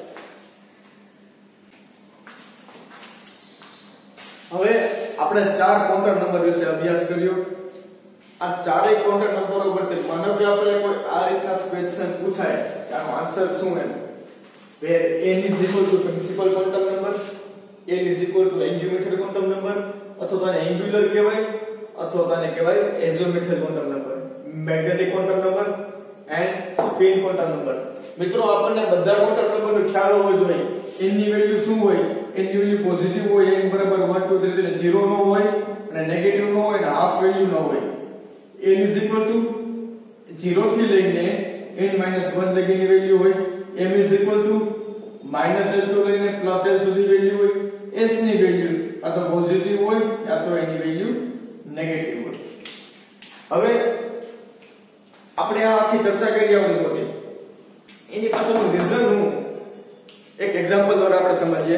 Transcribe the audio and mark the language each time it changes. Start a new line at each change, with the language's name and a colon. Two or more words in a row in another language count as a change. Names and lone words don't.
Gujarati: હવે આપણે ચાર
English: quantum number
Gujarati: વિશે અભ્યાસ કર્યો. આ ચારેય
English: quantum numbers
Gujarati: પરથી માનો કે આપણે કોઈ આ રીતના ક્વેશ્ચન પૂછાય કે આનો આન્સર શું એમ,
English: where n is equal to principal quantum number, n is equal to angular quantum number,
Gujarati: અથવા તો એન્ગ્યુલર કહેવાય અથવા તો કહેવાય
English: azimuthal quantum number, magnetic quantum number and spin quantum number.
Gujarati: મિત્રો આપણને બધા
English: quantum numberનો
Gujarati: ખ્યાલ હોવો જોઈએ. n ની વેલ્યુ શું હોય? n ની વેલ્યુ પોઝિટિવ હોય, n બરાબર 1 2 3 એટલે 0 ન હોય અને નેગેટિવ ન હોય અને
English: half value
Gujarati: ન હોય.
English: n is equal to 0
Gujarati: થી લઈને n-1 લગીની વેલ્યુ હોય.
English: m is equal to -l to
Gujarati: લઈને +l સુધી વેલ્યુ હોય. s ની વેલ્યુ આ તો પોઝિટિવ હોય યા તો એની વેલ્યુ નેગેટિવ હોય. હવે આપણે આ આખી ચર્ચા કરી આવડી મોટી, એની પાછળનું રીઝન હું એક એક્ઝામ્પલ દ્વારા આપણે સમજીએ.